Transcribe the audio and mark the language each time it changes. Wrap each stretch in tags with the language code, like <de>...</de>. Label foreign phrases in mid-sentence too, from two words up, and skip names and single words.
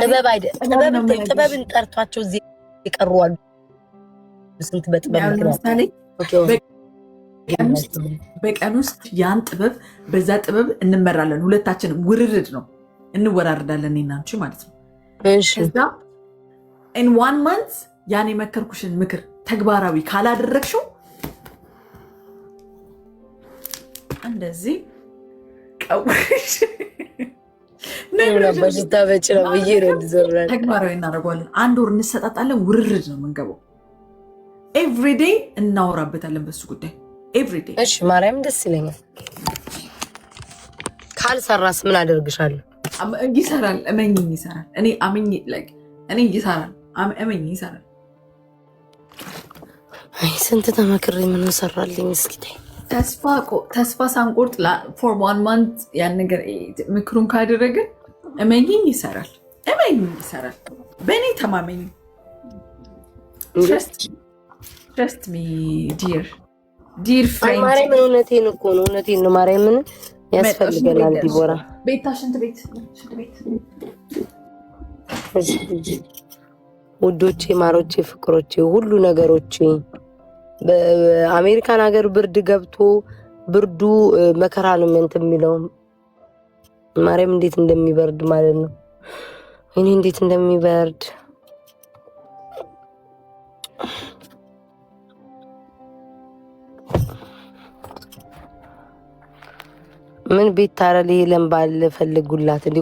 <am>ጥበብን ጠርቷቸው እዚህ የቀሩ አሉ። ስንት በጥበብ ለምሳሌ በቀን ውስጥ ያን ጥበብ በዛ ጥበብ እንመራለን። ሁለታችንም ውርርድ ነው፣ እንወራርዳለን እኔና አንቺ ማለት ነው። ከዛ</am> <en>in 1 month</en> <am>ያን የመከርኩሽን ምክር ተግባራዊ ካላደረግሽው እንደዚህ ቀውሽ ተግባራዊ እናደርገዋለን። 1 ወር እንሰጣጣለን። ውርርድ ነው የምንገባው። ኤቭሪዴይ እናወራበታለን በሱ ጉዳይ ኤቭሪዴይ። እሺ ማርያም ደስ ይለኛል። ካልሰራስ ምን አደርግሻለሁ? ይሰራል። እመኝኝ ይሰራል። እኔ ይሰራል። እመኝኝ ይሰራል። አይ ስንት ተመክሬ ምን ሰራልኝ? እስኪ ተስፋ ሳንቆርጥ</am> <en>for 1 month</en> <am>ያን ነገር ምክሩን ካደረግን እመኝኝ ይሰራል። እመኝኝ ይሰራል። በእኔ ተማመኝ።</am> <en>trust me dear friend።</en> <am>ማርያም እውነቴን እኮ ነው። እውነቴን ነው። ማርያምን ያስፈልገናል። ዲቦራ ቤታ ሽንት ቤት ውዶቼ፣ ማሮቼ፣ ፍቅሮቼ፣ ሁሉ ነገሮቼ በአሜሪካን ሀገር ብርድ ገብቶ ብርዱ መከራ ነው እንትን የሚለው ማርያም እንዴት እንደሚበርድ ማለት ነው። እኔ እንዴት እንደሚበርድ ምን ቤት ታረለ ሄለን ባል ፈልጉላት እንዴ?</am>